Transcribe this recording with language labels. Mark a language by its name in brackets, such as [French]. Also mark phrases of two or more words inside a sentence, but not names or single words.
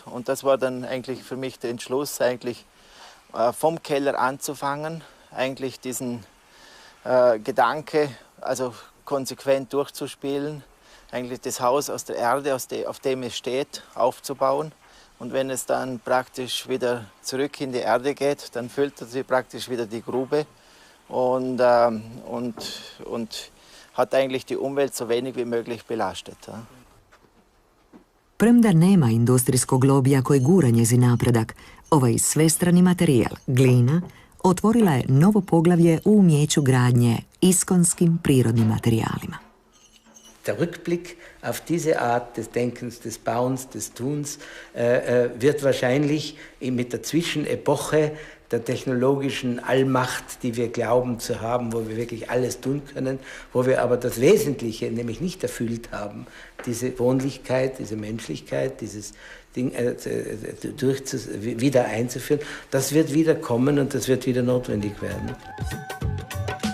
[German] Und das war dann eigentlich für mich der Entschluss, eigentlich vom Keller anzufangen, eigentlich diesen Gedanke also konsequent durchzuspielen, eigentlich das Haus aus der Erde, auf dem es steht, aufzubauen. Und wenn es dann praktisch wieder zurück in die Erde geht, dann füllt sie praktisch wieder die Grube und hat eigentlich die Umwelt so wenig wie möglich belastet. Ja. [Croatian] Premda nema industrijskog lobija koji gura njezin napredak, ovaj svestrani materijal, glina, otvorila je novo poglavlje u umjeću gradnje iskonskim prirodnim materijalima. [German] Der Rückblick auf diese Art des Denkens, des Bauens, des Tuns wird wahrscheinlich mit der Zwischenepoche der technologischen Allmacht, die wir glauben zu haben, wo wir wirklich alles tun können, wo wir aber das Wesentliche nämlich nicht erfüllt haben, diese Wohnlichkeit, diese Menschlichkeit, dieses Ding wieder einzuführen, das wird wieder kommen und das wird wieder notwendig werden.